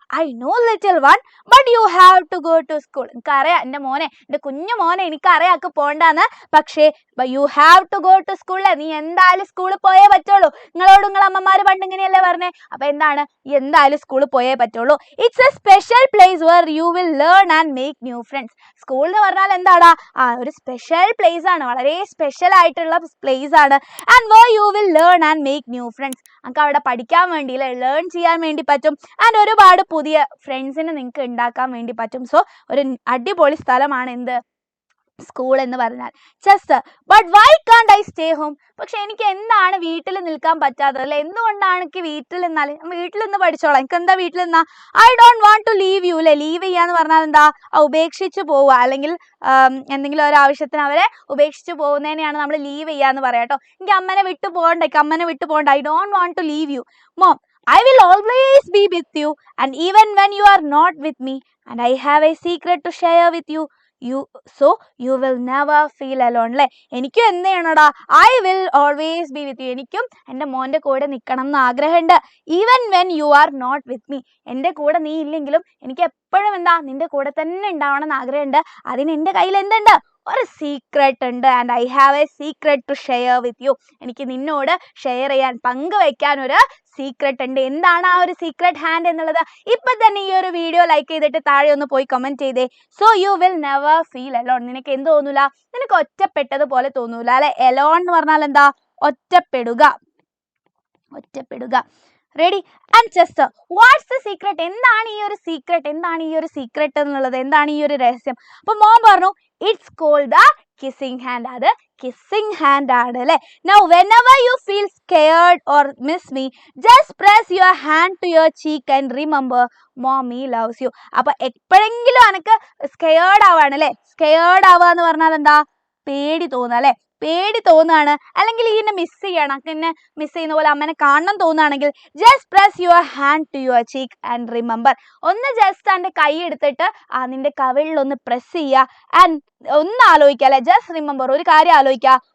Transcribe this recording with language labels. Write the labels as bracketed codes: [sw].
[en] I know little one, but you have to go to school. [ml] എനിക്കറിയാം എൻ്റെ മോനെ, എൻ്റെ കുഞ്ഞു മോനെ എനിക്കറിയാം ഒക്കെ പോണ്ടാന്ന്. [en] പക്ഷേ you have to go to school. [ml] നീ എന്തായാലും സ്കൂളിൽ പോയേ പറ്റുള്ളൂ. നിങ്ങളോട് നിങ്ങൾ അമ്മമാര് പണ്ട് ഇങ്ങനെയല്ലേ പറഞ്ഞേ? അപ്പൊ എന്താണ്? എന്തായാലും സ്കൂളിൽ പോയേ പറ്റുള്ളൂ. [en] It's a special place where you will learn and make new friends. [ml] School എന്ന് പറഞ്ഞാൽ എന്താടാ? ഒരു സ്പെഷ്യൽ പ്ലേസ് ആണ്, വളരെ സ്പെഷ്യൽ ആയിട്ടുള്ള പ്ലേസ് ആണ്. [en] And where you will learn and make new friends. [ml] നമുക്ക് അവിടെ പഠിക്കാൻ വേണ്ടി ലേൺ ചെയ്യാൻ വേണ്ടി പറ്റും. ആൻഡ് ഒരുപാട് പുതിയ ഫ്രണ്ട്സിനെ നിങ്ങൾക്ക് ഉണ്ടാക്കാൻ വേണ്ടി പറ്റും. സോ ഒരു അടിപൊളി സ്ഥലമാണ് എന്ത്? സ്കൂൾ എന്ന് പറഞ്ഞാൽ. ചെസ്റ്റർ, [en] But why can't I stay home? [ml] പക്ഷെ എനിക്ക് എന്താണ് വീട്ടിൽ നിൽക്കാൻ പറ്റാത്തത് അല്ലെ? എന്തുകൊണ്ടാണ് എനിക്ക് വീട്ടിൽ നിന്നാൽ? വീട്ടിൽ നിന്ന് പഠിച്ചോളാം. എനിക്ക് എന്താ വീട്ടിൽ നിന്നാ? [en] I don't want to leave you. [ml] അല്ലെ, ലീവ് ചെയ്യാന്ന് പറഞ്ഞാൽ എന്താ? ഉപേക്ഷിച്ച് പോവുക, അല്ലെങ്കിൽ എന്തെങ്കിലും ഒരു ആവശ്യത്തിന് അവരെ ഉപേക്ഷിച്ച് പോകുന്നതിനെയാണ് നമ്മൾ ലീവ് ചെയ്യാന്ന് പറയാം കേട്ടോ. എനിക്ക് അമ്മനെ വിട്ടു പോകണ്ട, അമ്മനെ വിട്ടു പോകണ്ട. [en] I don't want to leave you. Mom, I will always be with you, and even when you are not with me, and I have a secret to share with you. So you will never feel alone. [ml] അല്ലേ, എനിക്കും എന്ത് ചെയ്യണോടാ? [en] I will always be with you. [ml] എനിക്കും എൻ്റെ മോൻ്റെ കൂടെ നിൽക്കണം എന്ന് ആഗ്രഹമുണ്ട്. [en] Even when you are not with me. [ml] എൻ്റെ കൂടെ നീ ഇല്ലെങ്കിലും എനിക്ക് എപ്പോഴും എന്താ നിന്റെ കൂടെ തന്നെ ഉണ്ടാവണം എന്ന് ആഗ്രഹമുണ്ട്. അതിന് എൻ്റെ കയ്യിൽ എന്തുണ്ട്? ഒരു സീക്രട്ട് ഉണ്ട്. [en] And I have a secret to share with you. [ml] എനിക്ക് നിന്നോട് ഷെയർ ചെയ്യാൻ, പങ്കുവെക്കാൻ ഒരു സീക്രട്ട് ഉണ്ട്. എന്താണ് ആ ഒരു സീക്രട്ട് ഹാൻഡ് എന്നുള്ളത്? ഇപ്പൊ തന്നെ ഈ ഒരു വീഡിയോ ലൈക്ക് ചെയ്തിട്ട് താഴെ ഒന്ന് പോയി കമന്റ് ചെയ്തേ. [en] So you will never feel alone. [ml] നിനക്ക് എന്ത് തോന്നൂല? നിനക്ക് ഒറ്റപ്പെട്ടതുപോലെ തോന്നൂല അല്ലെ. എലോൺ എന്ന് പറഞ്ഞാൽ എന്താ? ഒറ്റപ്പെടുക, ഒറ്റപ്പെടുക. Ready? [en] And Chester, what's the secret? [ml] എന്താണ് ഈ ഒരു സീക്രട്ട്? എന്താണ് ഈ ഒരു സീക്രട്ട് എന്നുള്ളത്? എന്താണ് ഈ ഒരു രഹസ്യം? അപ്പൊ മോൻ പറഞ്ഞു, [en] It's called the kissing hand. [ml] അത് കിസിംഗ് ഹാൻഡ് ആണ് അല്ലെ. [en] Now whenever you feel scared or miss me, just press your hand to your cheek and remember mommy loves you. [ml] അപ്പൊ എപ്പോഴെങ്കിലും അനക്ക് സ്കെയർഡ് ആവാണ് അല്ലെ. സ്കെയർഡ് ആവുക എന്ന് പറഞ്ഞാൽ എന്താ? പേടി തോന്നുക അല്ലെ. പേടി തോന്നുകയാണ്, അല്ലെങ്കിൽ ഇതിനെ മിസ് ചെയ്യണം, എന്നെ മിസ് ചെയ്യുന്ന പോലെ അമ്മനെ കാണണം തോന്നുകയാണെങ്കിൽ [en] Just press your hand to your cheek and remember. [ml] ഒന്ന് ജസ്റ്റ് എൻ്റെ കൈ എടുത്തിട്ട് നിന്റെ കവിളിൽ ഒന്ന് പ്രസ് ചെയ്യുക. ആൻഡ് ഒന്ന് ആലോചിക്കുക അല്ലെ. [en] just remember, [ml] ഒരു കാര്യം ആലോചിക്കുക.